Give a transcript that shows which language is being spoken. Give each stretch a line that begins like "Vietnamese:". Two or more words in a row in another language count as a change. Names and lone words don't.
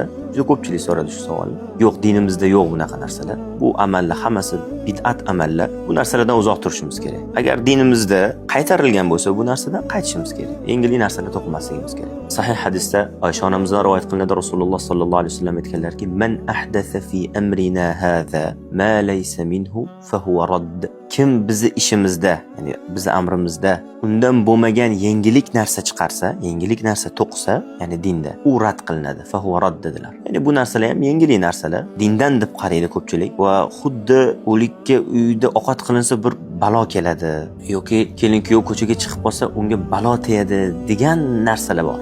Uzbek: Juda ko'pchilik so'radi shu savolni. Yo'q, dinimizda yo'q bunaqa narsalar. Bu amallar hammasi bid'at amallar. Bu narsalardan uzoq turishimiz kerak. Agar dinimizda qaytarilgan bo'lsa, bu narsadan qaytishimiz kerak. Yangi narsalarga to'qinmasligimiz kerak. Sahih hadisda Oysha onamizdan rivoyat qilinadi, Rasululloh
Arabic: صلى الله عليه وسلم
Uzbek: aytganlarki:
Arabic: "من أحدث في أمرنا هذا ما ليس منه فهو رد."
Uzbek: Kim bizni ishimizda, ya'ni bizni amrimizda undan bo'lmagan yangilik narsa chiqarsa, yangilik narsa to'qisa, ya'ni dinda, u rad qilinadi.
Arabic: فهو رد
Uzbek: dedilar. Ya'ni bu narsalar ham yangilik narsalar. Dindan deb qaraydi ko'pchilik va xuddi o'likka uyda ovqat qilinsa bir balo keladi yoki kelin-kuyov ko'chaga chiqib qolsa unga balo tegadi degan narsalar bor.